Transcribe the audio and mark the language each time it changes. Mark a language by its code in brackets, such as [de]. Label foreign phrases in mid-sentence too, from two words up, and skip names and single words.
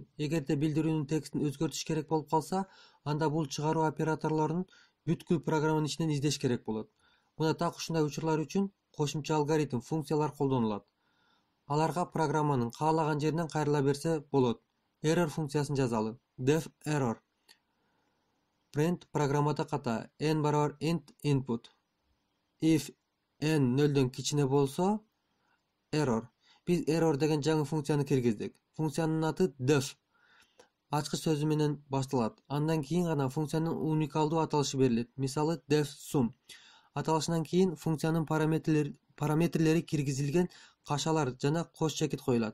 [ky] Эгерде билдирүүнүн текстин өзгөртүш керек болуп калса, анда бул чыгаруу операторлорун бүткүл программанын ичинен издеш керек болот. Мына так ушундай учурлар үчүн кошумча алгоритм, функциялар колдонулат. Аларга программанын каалаган жеринен кайрыла берсе болот. Error функциясын жазалы. [en] Def error. [ky] Print программада ката. N барабар [en] int input. [ky] If n нөлдөн кичине болсо error. Биз error деген жаңы функцияны киргиздик. Функциянын аты def. Ачкыч сөзү менен башталат. Андан кийин гана функциянын уникалдуу аталышы берилет. Мисалы def sum. Аталышынан кийин функциянын параметрлери киргизилген кашалар жана кош чекит коюлат.